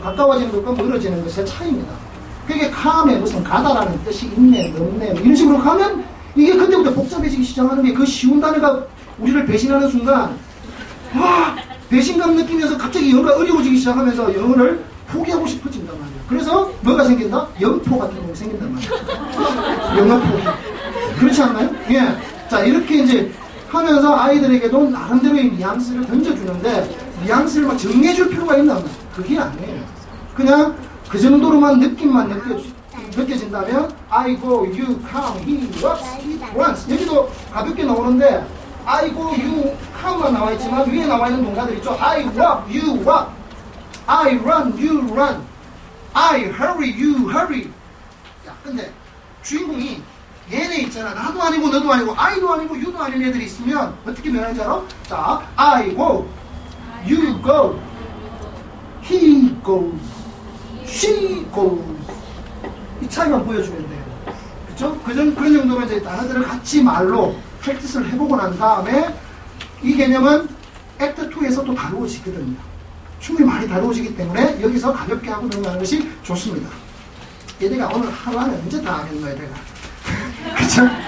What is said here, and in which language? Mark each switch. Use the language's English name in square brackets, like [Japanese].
[Korean] 가까워지는 것과 멀어지는 것의 차이입니다. 그게 come에 무슨 가다라는 뜻이 있네, 넘네, 이런 식으로 가면 이게 그때부터 복잡해지기 시작하는 게 그 쉬운 단어가 우리를 배신하는 순간 배신감 느끼면서 갑자기 영어가 어려워지기 시작하면서 영어를 포기하고 싶어진단 말이에요. 그래서 뭐가 생긴다? 영포 같은 거 생긴단 말이에요. 영어포. 그렇지 않나요? 예. 자, 이렇게 이제 하면서 아이들에게도 나름대로의 뉘앙스를 던져주는데 뉘앙스를 막 정리해줄 필요가 있나? 그게 아니에요. 그냥 그 정도로만 느낌만 느껴진다면 [English] I go, you come, he walks, he runs. [Korean] 여기도 가볍게 나오는데 [English] I go, you come [Korean] 만 나와 있지만 위에 나와 있는 동사들 있죠. [English] I walk, you walk. I run, you run. I hurry, you hurry. [Korean] 야, 근데 주인공이 얘네 있잖아. 나도 아니고 너도 아니고 I도 아니고 you도 아닌 애들이 있으면 어떻게 변하는지 알아? [English] 자, I go, you go, he goes, she goes. [Korean] 이 차이만 보여주면 돼요. 그쵸? 그런 정도로 이제 단어들을 같이 말로 프랙티스를 해보고 난 다음에 이 개념은 액트 2에서 또 다루어지거든요. 충분히 많이 다루어지기 때문에 여기서 가볍게 하고 넘어가는 것이 좋습니다. 얘네가 오늘 하루 안에 언제 다 하겠노, 얘네가. 그쵸?